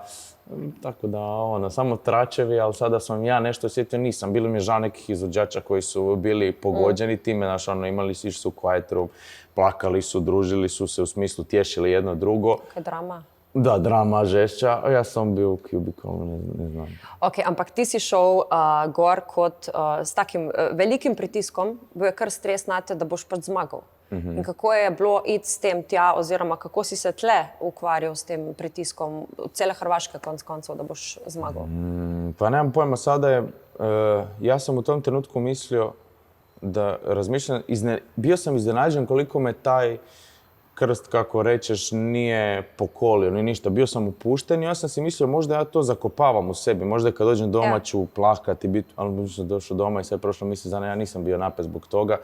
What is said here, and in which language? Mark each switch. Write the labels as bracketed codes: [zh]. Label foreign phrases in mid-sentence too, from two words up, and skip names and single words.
[hr] Tako da, samo tračevi, ali sada sam ja nešto osjetio, nisam. Bilo mi je žao nekih izvođača koji su bili pogođeni time, znaš, imali su, išli su u [en] quiet room, [hr] plakali su, družili su se, u smislu tješili jedno drugo. [sl] Kaj drama? [hr] Da, drama, žešća, a ja sam bio u cubicle, ne znam. [sl] Ok, ampak ti si šel gor s takim velikim pritiskom, bil je kar stres nate, da boš pač zmagal. In kako je bilo iti s tem tja, oziroma kako si se tle ukvarjal s tem pritiskom cele Hrvaške konc koncev, da boš zmagal? [hr] Pa nemam pojma, sada je, ja sam u tom trenutku mislio da razmišljam, bio sam iznenađen koliko me taj krst, kako rečeš, nije pokolio, ni ništa. Bio sam upušten i ja sam si mislio možda ja to zakopavam u sebi. Možda kad dođem doma ću plakati, ali sam došao doma i sve prošlo mjesec dana, ja nisam bio napet zbog toga.